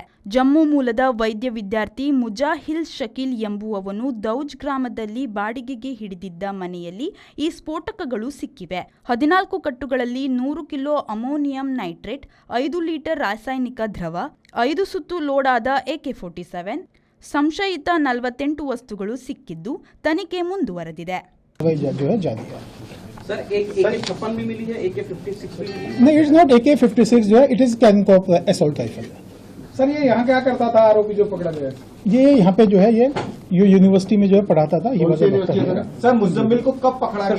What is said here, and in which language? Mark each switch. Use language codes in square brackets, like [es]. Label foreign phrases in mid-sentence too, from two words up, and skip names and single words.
[kn] ಜಮ್ಮು ಮೂಲದ ವೈದ್ಯ ವಿದ್ಯಾರ್ಥಿ ಮುಜಾಹಿಲ್ ಶಕೀಲ್ ಎಂಬುವವನು ದೌಜ್ ಗ್ರಾಮದಲ್ಲಿ ಬಾಡಿಗೆಗೆ ಹಿಡಿದಿದ್ದ ಮನೆಯಲ್ಲಿ ಈ ಸ್ಫೋಟಕಗಳು ಸಿಕ್ಕಿವೆ. 14 ಕಟ್ಟುಗಳಲ್ಲಿ 100 ಕಿಲೋ ಅಮೋನಿಯಂ ನೈಟ್ರೇಟ್, 5 ಲೀಟರ್ ರಾಸಾಯನಿಕ ದ್ರವ, 5 ಸುತ್ತು ಲೋಡ್ ಆದ AK-47, ಸಂಶಯಿತ 48 ವಸ್ತುಗಳು ಸಿಕ್ಕಿದ್ದು ತನಿಖೆ ಮುಂದುವರೆದಿದೆ. [hi] सर AK-56 भी मिली है, AK-56 भी मिली है? [en] नहीं, it's not AK-56 [hi] जो है, [en] it is Kancop assault rifle. [hi] सर ये यहाँ क्या करता था आरोपी जो पकड़ा गया? ये यहाँ पे जो है ये यूनिवर्सिटी में जो है पढ़ाता था. ये सर मुजम्मिल को कब पकड़ा गया?